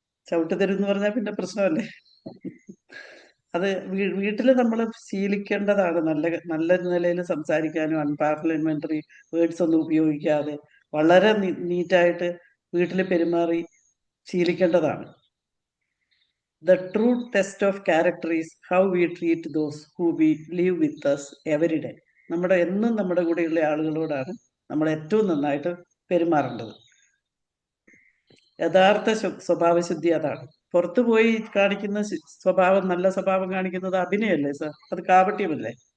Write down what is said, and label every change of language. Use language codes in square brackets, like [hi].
[ml] ചവിട്ടി തരുമെന്ന് പറഞ്ഞാൽ പിന്നെ പ്രശ്നമല്ലേ. അത് വീട്ടിൽ നമ്മൾ ശീലിക്കേണ്ടതാണ്. നല്ല നിലയിൽ സംസാരിക്കാനും അൺപാർലമെന്ററി വേർഡ്സ് ഒന്നും ഉപയോഗിക്കാതെ വളരെ നീറ്റായിട്ട് വീട്ടിൽ പെരുമാറി ശീലിക്കേണ്ടതാണ്. [en] The true test of character is how we treat those who we live with us every day. [ml] എന്നും നമ്മുടെ കൂടെയുള്ള ആളുകളോടാണ് നമ്മൾ ഏറ്റവും നന്നായിട്ട് പെരുമാറേണ്ടത്. യഥാർത്ഥ സ്വഭാവശുദ്ധി അതാണ്. പുറത്തു പോയി കാണിക്കുന്ന സ്വഭാവം, നല്ല സ്വഭാവം കാണിക്കുന്നത് അഭിനയല്ലേ സർ? അത് കാപട്യമല്ലേ?